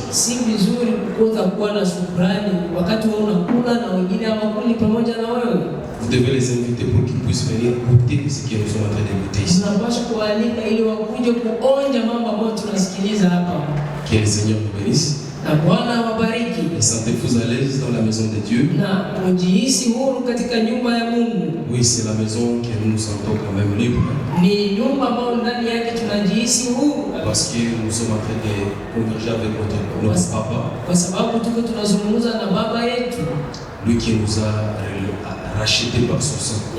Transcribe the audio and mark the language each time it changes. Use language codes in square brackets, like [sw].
[sw] Si vizuri kukosa kuwa na shukrani wakati wewe unakula na wengine hawakuli pamoja na wewe. [fr] Vous devez les inviter pour qu'ils puissent venir goûter ce que nous sommes en train de goûter ici. [sw] Tunapaswa kualika ili wakuje kuonja mambo ambayo tunasikiliza hapa. [fr] Que le Seigneur vous bénisse. [sw] Na Bwana awabariki. [fr] Sentez-vous à l'aise dans la maison de Dieu. [sw] Na mjihisi huru katika nyumba ya Mungu. [fr] Oui, c'est la maison que nous nous sentons quand même libres. [sw] Ni nyumba ambayo ndani yake tunajihisi huru. [fr] Parce que nous sommes en train de converger avec notre papa. [sw] Kwa sababu tuko tunazungumza na baba yetu. [fr] Lui qui nous a racheté par son sang.